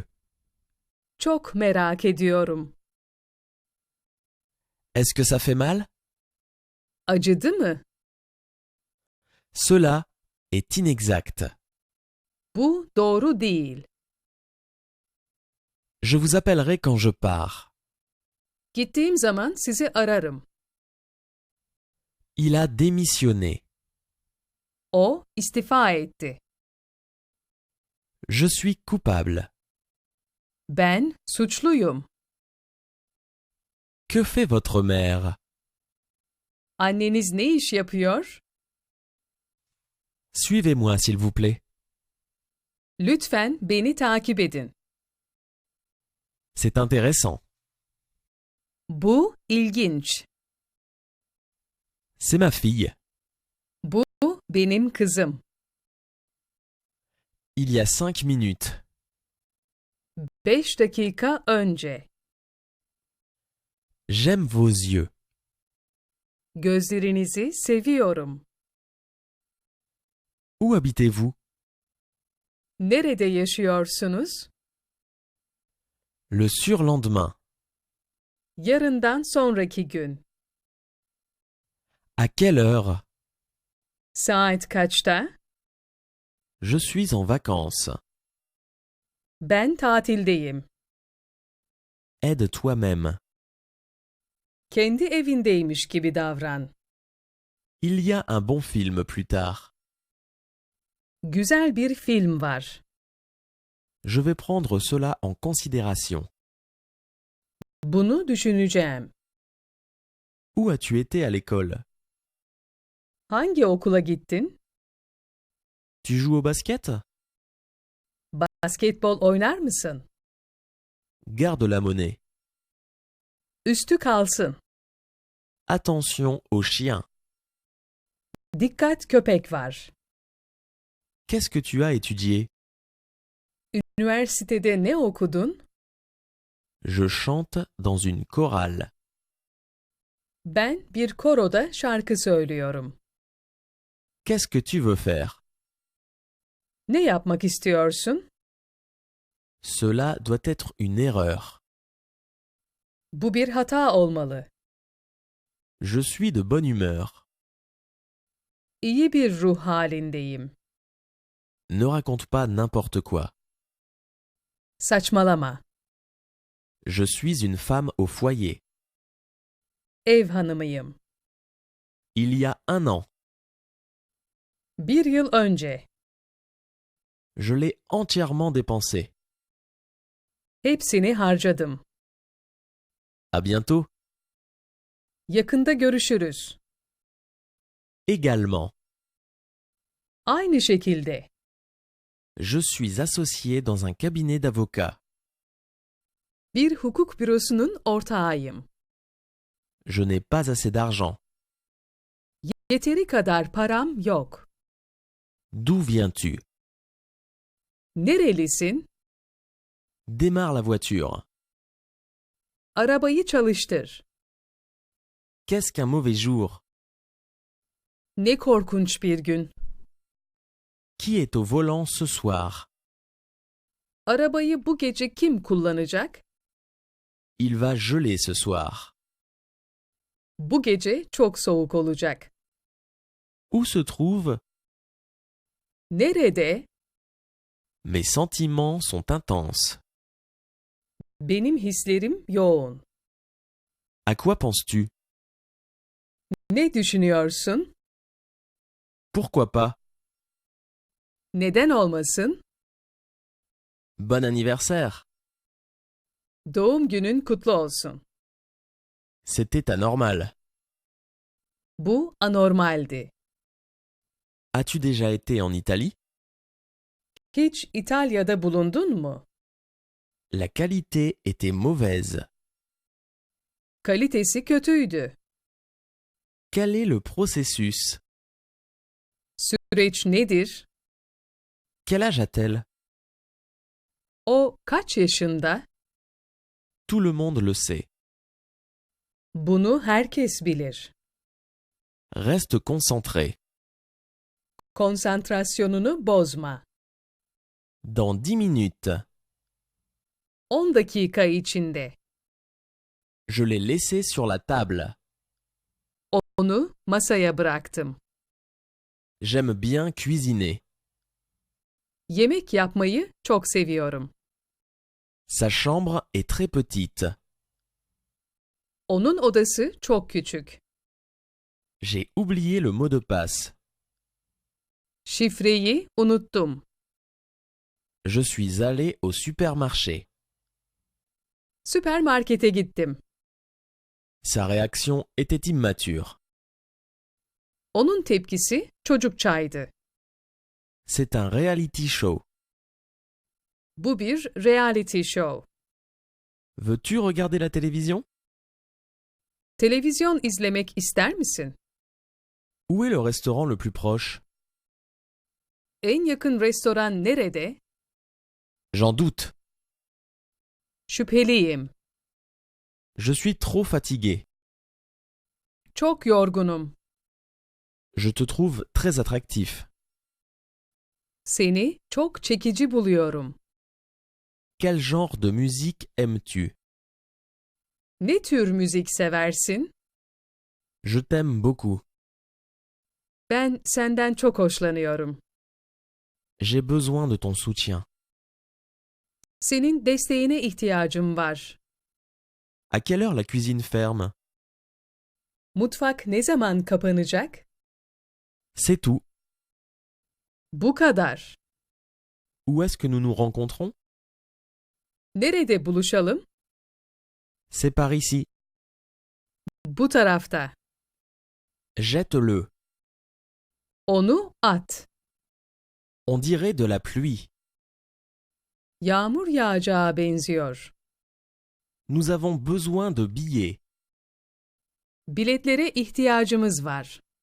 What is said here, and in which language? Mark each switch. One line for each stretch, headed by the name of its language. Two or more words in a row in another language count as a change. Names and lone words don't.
Turkish: Çok merak ediyorum.
French: Est-ce que ça fait mal?
Turkish: Acıdı mı?
French: Cela est inexact.
Turkish: Bu doğru değil.
French: Je vous appellerai quand je pars.
Turkish: Gittiğim zaman sizi ararım.
French: Il a démissionné.
Turkish: O istifa etti.
French: Je suis coupable.
Turkish: Ben suçluyum.
French: Que fait votre mère?
Turkish: Anneniz ne iş yapıyor?
French: Suivez-moi, s'il vous plaît.
Turkish: Lütfen beni takip edin.
French: C'est intéressant.
Turkish: Bu ilginç.
French: C'est ma fille.
Turkish: Bu benim kızım.
French: Il y a 5 minutes.
Turkish: 5 dakika önce.
French: J'aime vos yeux.
Turkish: Gözlerinizi seviyorum.
French: Où habitez-vous?
Turkish: Nerede yaşıyorsunuz?
French: Le surlendemain.
Turkish: Yarından sonraki gün.
French: À quelle heure?
Turkish: Saat kaçta?
French: Je suis en vacances.
Turkish: Ben tatildeyim.
French: Aide toi-même.
Turkish: Kendi evindeymiş gibi davran.
French: Il y a un bon film plus tard.
Turkish: Güzel bir film var.
French: Je vais prendre cela en considération.
Turkish: Bunu düşüneceğim.
French: Où as-tu été à l'école?
Turkish: Hangi okula gittin?
French: Tu joues au basket?
Turkish: Basketbol oynar mısın?
French: Garde la monnaie.
Turkish: Üstü kalsın.
French: Attention aux chiens.
Turkish: Dikkat köpek var.
French: Qu'est-ce que tu as étudié?
Turkish: Üniversitede ne okudun?
French: Je chante dans une chorale.
Turkish: Ben bir koroda şarkı söylüyorum.
French: Qu'est-ce que tu veux faire?
Turkish: Ne yapmak istiyorsun?
French: Cela doit être une erreur.
Turkish: Bu bir hata olmalı.
French: Je suis de bonne humeur.
Turkish: İyi bir ruh halindeyim.
French: Ne raconte pas n'importe quoi.
Turkish: Saçmalama.
French: Je suis une femme au foyer.
Turkish: Ev hanımıyım.
French: Il y a un an.
Turkish: Bir yıl önce.
French: Je l'ai entièrement dépensé.
Turkish: Hepsini harcadım.
French: À bientôt.
Turkish: Yakında görüşürüz.
French: Également.
Turkish: Aynı şekilde.
French: Je suis associé dans un cabinet d'avocats.
Turkish: Bir hukuk bürosunun ortağıyım.
French: Je n'ai pas assez d'argent.
Turkish: Yeteri kadar param yok.
French: D'où viens-tu?
Turkish: Nerelisin?
French: Démarre la voiture.
Turkish: Arabayı çalıştır.
French: Qu'est-ce qu'un mauvais jour?
Turkish: Ne korkunç bir gün.
French: Qui est au volant ce soir?
Turkish: Arabayı bu gece kim kullanacak?
French: Il va geler ce soir.
Turkish: Bu gece çok soğuk olacak.
French: Où se trouve?
Turkish: Nerede?
French: Mes sentiments sont intenses.
Turkish: Benim hislerim yoğun.
French: À quoi penses-tu?
Turkish: Ne düşünüyorsun?
French: Pourquoi pas?
Turkish: Neden olmasın?
French: Bon anniversaire.
Turkish: Doğum günün kutlu olsun.
French: C'était anormal.
Turkish: Bu anormaldi.
French: As-tu déjà été en Italie?
Turkish: Hiç İtalya'da bulundun mu?
French: La qualité était mauvaise.
Turkish: Kalitesi kötüydü.
French: Quel est le processus?
Turkish: Süreç nedir?
French: Quel âge a-t-elle?
Turkish: O kaç yaşında?
French: Tout le monde le sait.
Turkish: Bunu herkes bilir.
French: Reste concentré.
Turkish: Konsantrasyonunu bozma.
French: Dans 10 minutes,
Turkish: 10 dakika içinde.
French: je l'ai laissé sur la table.
Turkish: Onu masaya bıraktım.
French: J'aime bien cuisiner.
Turkish: Yemek yapmayı çok seviyorum.
French: Sa chambre est très petite.
Turkish: Onun odası çok küçük.
French: J'ai oublié le mot de passe.
Turkish: Şifreyi unuttum.
French: Je suis allé au supermarché.
Turkish: Süpermarkete gittim.
French: Sa réaction était immature.
Turkish: Onun tepkisi çocukçaydı.
French: C'est un
English: reality show.
Turkish: Bu bir
English: reality show.
French: Veux-tu regarder la télévision?
Turkish: Televizyon izlemek ister misin?
French: Où est le restaurant le plus proche?
Turkish: En yakın restoran nerede?
French: J'en doute.
Turkish: Şüpheliyim.
French: Je suis trop fatigué.
Turkish: Çok yorgunum.
French: Je te trouve très attractif.
Turkish: Seni çok çekici buluyorum.
French: Quel genre de musique aimes-tu?
Turkish: Ne tür müzik seversin?
French: Je t'aime beaucoup.
Turkish: Ben senden çok hoşlanıyorum.
French: J'ai besoin de ton soutien.
Turkish: Senin desteğine ihtiyacım var.
French: À quelle heure la cuisine ferme?
Turkish: Mutfak ne zaman kapanacak?
French: C'est tout.
Turkish: Bu kadar.
French: Où est-ce que nous nous rencontrons?
Turkish: Nerede buluşalım?
French: C'est par ici.
Turkish: Bu tarafta.
French: Jette-le.
Turkish: Onu at.
French: On dirait de la pluie.
Turkish: Yağmur yağacağı benziyor.
French: Nous avons besoin de billets.
Turkish: Biletlere ihtiyacımız var.